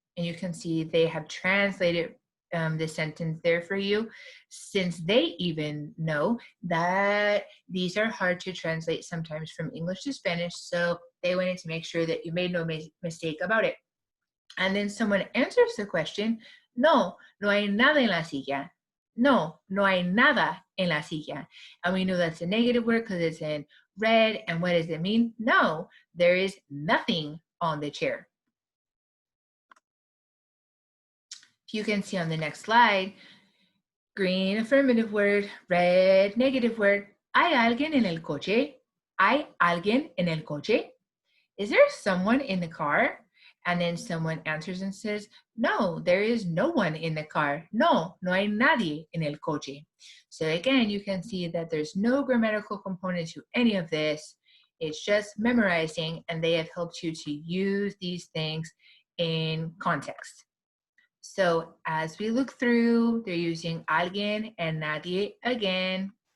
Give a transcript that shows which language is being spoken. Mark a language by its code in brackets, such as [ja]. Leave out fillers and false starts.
[en] And you can see they have translated the sentence there for you, since they even know that these are hard to translate sometimes from English to Spanish, so they wanted to make sure that you made no mistake about it. And then someone answers the question, [es] no, no hay nada en la silla. No, no hay nada en la silla. [en] And we know that's a negative word because it's in red. And what does it mean? No, there is nothing on the chair. You can see on the next slide, green affirmative word, red negative word. [es] ¿Hay alguien en el coche? ¿Hay alguien en el coche? [en] Is there someone in the car? And then someone answers and says, no, there is no one in the car. [es] No, no hay nadie en el coche. [en] So again, you can see that there's no grammatical component to any of this. It's just memorizing, and they have helped you to use these things in context. So as we look through, they're using alguien and nadie again.